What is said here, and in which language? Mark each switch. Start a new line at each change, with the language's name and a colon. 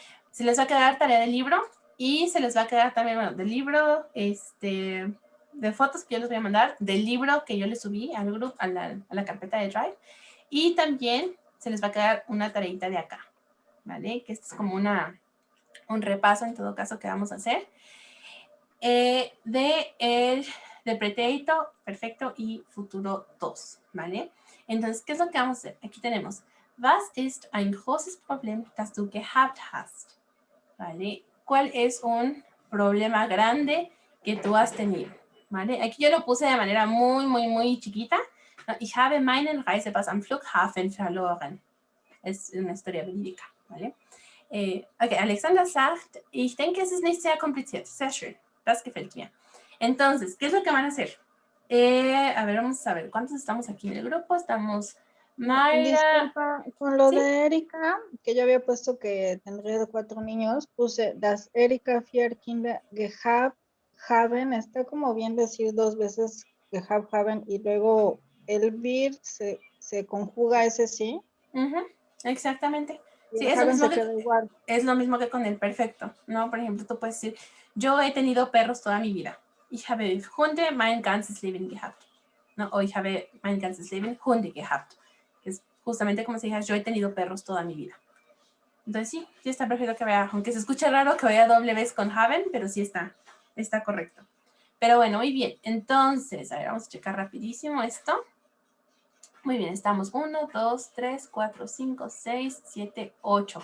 Spanish: Se les va a quedar tarea del libro y se les va a quedar también, bueno, del libro, de fotos que yo les voy a mandar, del libro que yo les subí al grupo, a la carpeta de Drive, y también se les va a quedar una tareita de acá, ¿vale? Que esto es como un repaso en todo caso que vamos a hacer de pretérito, perfecto y futuro 2, ¿vale? Entonces, ¿qué es lo que vamos a hacer? Aquí tenemos,
German: was ist ein großes Problem, das du gehabt hast?
Spanish: ¿Vale? ¿Cuál es un problema grande que tú has tenido? ¿Vale? Aquí yo lo puse de manera muy, muy, muy chiquita.
German: Ich habe meinen Reisepass am Flughafen verloren.
Spanish: Es una historia verídica, ¿vale?
German: Ok, Alexander sagt, ich denke, es ist nicht sehr kompliziert. Sehr schön. Das gefällt mir.
Spanish: Entonces, ¿qué es lo que van a hacer? A ver, vamos a ver. ¿Cuántos estamos aquí en el grupo? Estamos Mayra. Disculpa, con lo ¿Sí? de Erika, que yo había puesto que tendría 4 niños, puse
German: das Erika 4 Kinder gehabt haben.
Spanish: Está como bien decir 2 veces
German: gehabt haben
Spanish: y luego el vir se conjuga ese sí. Exactamente. Y Sí, el haben se queda igual. Es lo mismo que con el perfecto, ¿no? Por ejemplo, tú puedes decir, yo he tenido perros toda mi vida.
German: Ich habe Hunde mein ganzes Leben gehabt. ¿No?
Spanish: O
German: ich habe mein ganzes Leben Hunde gehabt.
Spanish: Que es justamente como si dijeras, yo he tenido perros toda mi vida. Entonces sí está perfecto que vaya, aunque se escuche raro que vaya doble vez con haben, pero sí está correcto. Pero bueno, muy bien. Entonces, a ver, vamos a checar rapidísimo esto. Muy bien, estamos 1, 2, 3, 4, 5, 6, 7, 8.